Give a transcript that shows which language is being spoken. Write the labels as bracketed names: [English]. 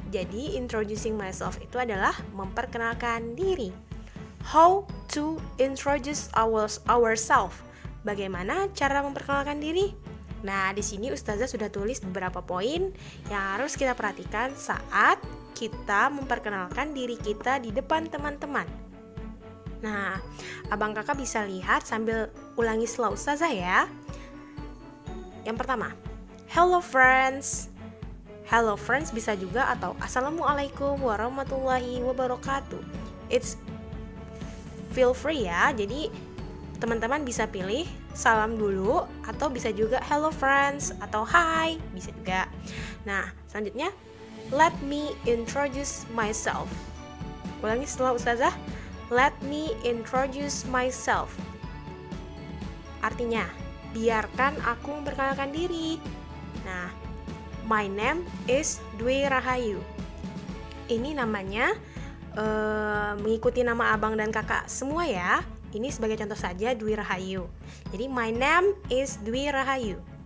[Indonesian] Jadi introducing myself itu adalah memperkenalkan diri. [English] How to introduce ourselves? [Indonesian] Bagaimana cara memperkenalkan diri? Nah, di sini Ustazah sudah tulis beberapa poin yang harus kita perhatikan saat kita memperkenalkan diri kita di depan teman-teman. Nah, abang kakak bisa lihat sambil ulangi setelah Ustazah ya. Yang pertama, [English] hello friends. [Indonesian] Hello friends bisa juga atau assalamualaikum warahmatullahi wabarakatuh. [English] It's feel free ya. [Indonesian] Jadi teman-teman bisa pilih salam dulu atau bisa juga hello friends atau hi, bisa juga. Nah, selanjutnya [English] let me introduce myself. [Indonesian] Ulangi setelah Ustazah. [English] Let me introduce myself. [Indonesian] Artinya, biarkan aku memperkenalkan diri. Nah, [English] my name is Dwi Rahayu. [Indonesian] Ini namanya mengikuti nama abang dan kakak semua ya. Ini sebagai contoh saja Dwi Rahayu. Jadi [English] my name is Dwi Rahayu.